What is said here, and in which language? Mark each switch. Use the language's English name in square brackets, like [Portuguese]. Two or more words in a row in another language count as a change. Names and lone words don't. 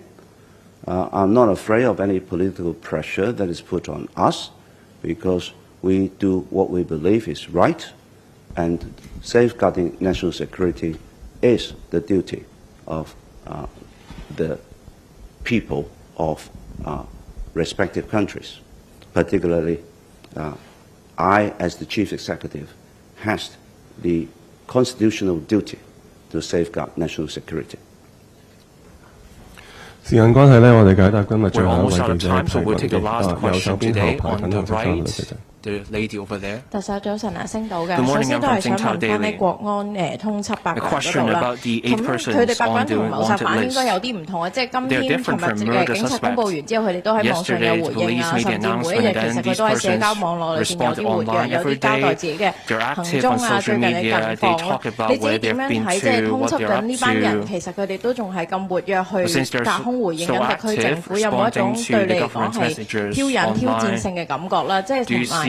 [English] I'm not afraid of any political pressure that is put on us, because we do what we believe is right, and safeguarding national security is the duty of the people of respective countries. Particularly, I, as the Chief Executive, has the constitutional duty to safeguard national security. [Cantonese] 時間關係呢，我哋解答今日最後一位記者提問嘅右手邊後排等候執翻啦，謝謝。 [English] The lady over there. [Cantonese] 特首早晨啊，星島嘅，首先都係想問翻呢國安通緝8個人嗰度啦。咁佢哋8個人同謀殺犯應該有啲唔同嘅，即係今天琴日警察公佈完之後，佢哋都喺網上有回應啊，甚至每一日其實佢都喺社交網絡裏邊有啲活躍，有啲交代自己嘅行蹤啊，最近嘅近況。你自己點樣睇？即係通緝緊呢班人，其實佢哋都仲係咁活躍去隔空回應緊特區政府，有冇一種對你嚟講係挑釁挑戰性嘅感覺啦？即係同埋。